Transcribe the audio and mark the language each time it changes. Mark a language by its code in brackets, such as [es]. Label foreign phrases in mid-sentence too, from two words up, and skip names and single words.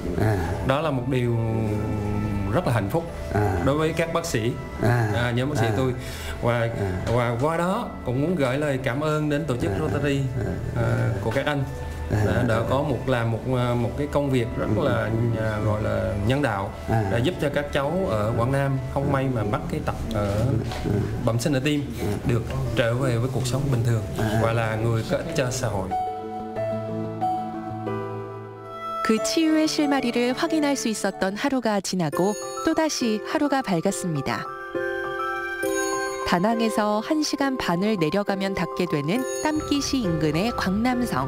[vi] Đó là một điều rất là hạnh phúc đối với các bác sĩ, nhóm bác sĩ tôi, và qua đó cũng muốn gửi lời cảm ơn đến tổ chức Rotary của các anh đã có làm một cái công việc rất là gọi là nhân đạo để giúp cho các cháu ở Quảng Nam không may mà mắc cái tật bẩm sinh ở tim được trở về với cuộc sống bình thường và là người có ích cho xã hội. [ko] 그 치유의 실마리를 확인할 수 있었던 하루가 지나고 또다시 하루가 밝았습니다. 다낭에서 1시간 반을 내려가면 닿게 되는 땀기시 인근의 광남성.